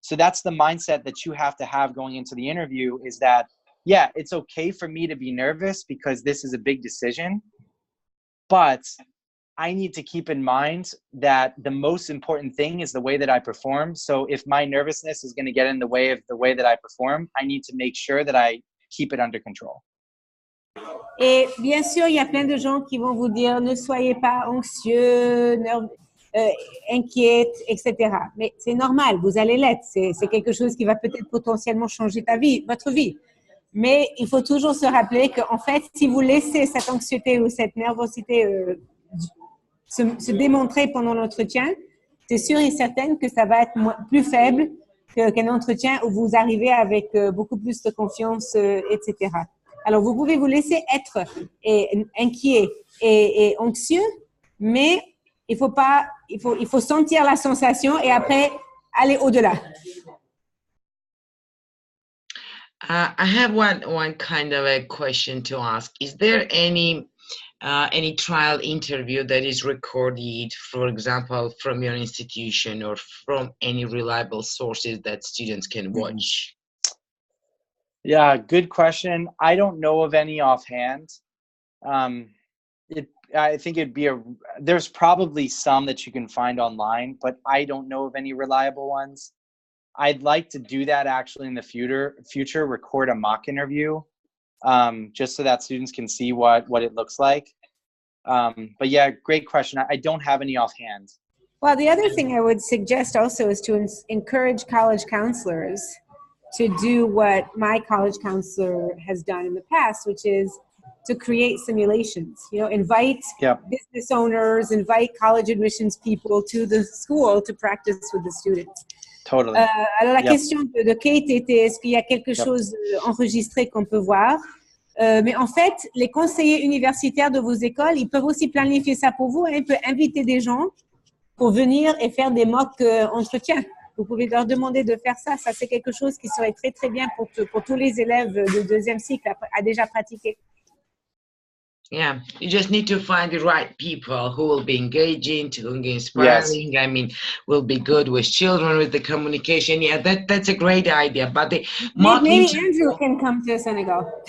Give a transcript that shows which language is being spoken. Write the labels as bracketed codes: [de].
[en] So that's the mindset that you have to have going into the interview is that, yeah, it's okay for me to be nervous because this is a big decision, but I need to keep in mind that the most important thing is the way that I perform. So if my nervousness is going to get in the way of the way that I perform, I need to make sure that I keep it under control. [fr] Et bien sûr, il y a plein de gens qui vont vous dire ne soyez pas anxieux, inquiète, etc. Mais c'est normal, vous allez l'être. C'est quelque chose qui va peut-être potentiellement changer votre vie. Mais il faut toujours se rappeler qu'en fait, si vous laissez cette anxiété ou cette nervosité se démontrer pendant l'entretien, c'est sûr et certain que ça va être plus faible qu'un entretien où vous arrivez avec beaucoup plus de confiance, etc. Alors, vous pouvez vous laisser être inquiet et anxieux, mais il faut sentir la sensation et après aller au-delà. [en] I have one kind of a question to ask. Is there any trial interview that is recorded, for example, from your institution or from any reliable sources that students can watch? Yeah, good question. I don't know of any offhand. I think there's probably some that you can find online, but I don't know of any reliable ones. I'd like to do that actually in the future, record a mock interview, just so that students can see what it looks like. But yeah, great question. I don't have any offhand. Well, the other thing I would suggest also is to encourage college counselors to do what my college counselor has done in the past, which is to create simulations. You know, invite business owners, invite college admissions people to the school to practice with the students. Totally. [fr] Alors, la question de Kate était, est-ce qu'il y a quelque chose enregistré qu'on peut voir? Mais en fait, les conseillers universitaires de vos écoles, ils peuvent aussi planifier ça pour vous. Ils peuvent inviter des gens pour venir et faire des mock entretiens. Vous pouvez leur demander de faire ça. Ça, c'est quelque chose qui serait très, très bien pour tous les élèves de deuxième cycle à déjà pratiquer. [en] Yeah, you just need to find the right people who will be engaging, to be inspiring. Yes. I mean, will be good with children, with the communication. Yeah, that's a great idea. But the maybe Andrew can come to Senegal.